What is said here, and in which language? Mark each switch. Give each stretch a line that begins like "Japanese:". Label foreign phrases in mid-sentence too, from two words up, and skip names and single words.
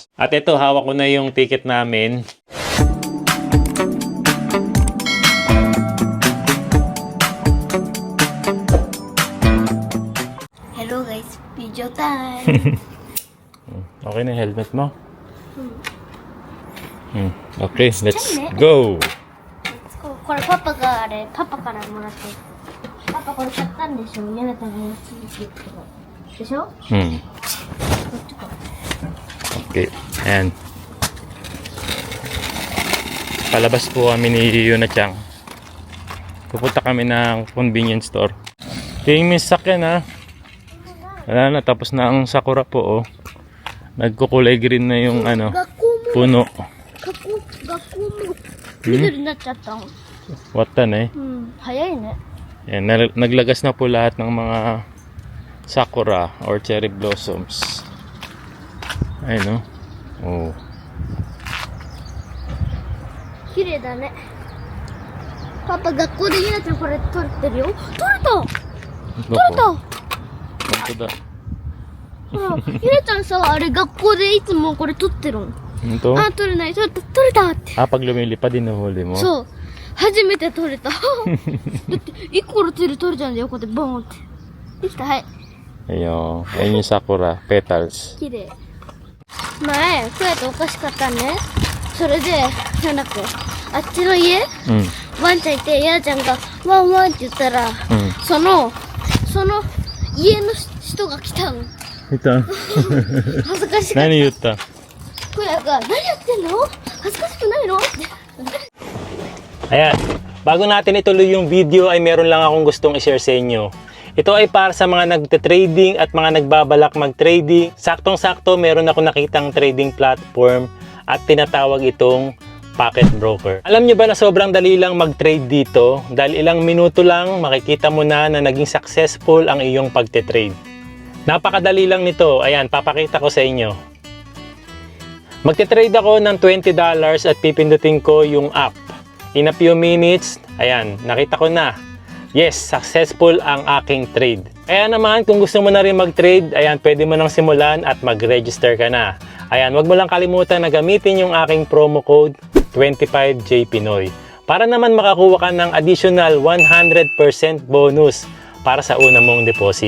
Filipino: At ito, hawak ko na yung ticket namin.
English: Hello guys, video time!
Filipino: Okay na yung helmet mo?
English: Okay, let's go! Let's go.
Japanese: これパパがあれ、パパからもらって。パパこれ買ったんでしょ？嫌なためにチーズとか。でしょ？こっちか。
Filipino: Okay, and palabas po kami ni Yuna-chan. Pupunta kami ng
English: convenience store.
Filipino: Tingin mo yung sakyan ha. Wala na, tapos na ang sakura po oh. Nagkukulay green na yung ano, puno.
Japanese: 学校も緑になっちゃったの。
Filipino: Watan eh.
Japanese: 早いね。
Filipino: Yan, naglagas na po lahat ng mga sakura or
English: cherry blossoms.
Filipino: Ayun no. Oh.
Japanese: 綺麗だね。パパ学校でゆなちゃんこれ撮ってるよ。撮れた。撮れた。
Filipino: Ito da.
Japanese: ほら、ゆなちゃんさ、あれ学校でいつもこれ撮ってるの。
Filipino: Ito?
Japanese: あ、撮れない。撮れたって。
Filipino: Pag lumilipad, dinuhuli mo?
Japanese: そう。初めて撮れた。だって、一個の手で撮れちゃうんだよ、こうやってボーンって。できた、はい。
Filipino: Ayun. Ayun yung sakura. Petals.
Japanese: 綺麗。前、こうやってお菓子買ったね。それで、なんか、あっちの家、ワンちゃんいて、ヤーちゃんがワンワンって言ったら、その家の人が来たの。
Filipino: Ito.
Japanese: 恥ずかしかった。何言うた? こやが、何やってんの？恥ずかしくないの？って。
Filipino: Ayan, bago natin ituloy yung video ay meron lang akong gustong i-share sa inyo. Ito ay para sa mga nagte-trading at mga nagbabalak mag-trading. Saktong-sakto meron ako nakitang trading platform at tinatawag itong Pocket Broker. Alam nyo ba na sobrang dali lang mag-trade dito? Dahil ilang minuto lang makikita mo na naging successful ang iyong pagte-trade. Napakadali lang nito. Ayan, papakita ko sa inyo. Magte-trade ako ng $20 at pipindutin ko yung app.
English: In a few minutes,
Filipino: ayan, nakita ko na. Yes, successful ang aking trade. Kaya naman, kung gusto mo na rin mag-trade, ayan, pwede mo nang simulan at mag-register ka na. Ayan, wag mo lang kalimutan na gamitin yung aking
English: promo code
Filipino: 25JPinoy para naman makakuha ka ng
English: additional 100% bonus
Filipino: para sa una mong deposit.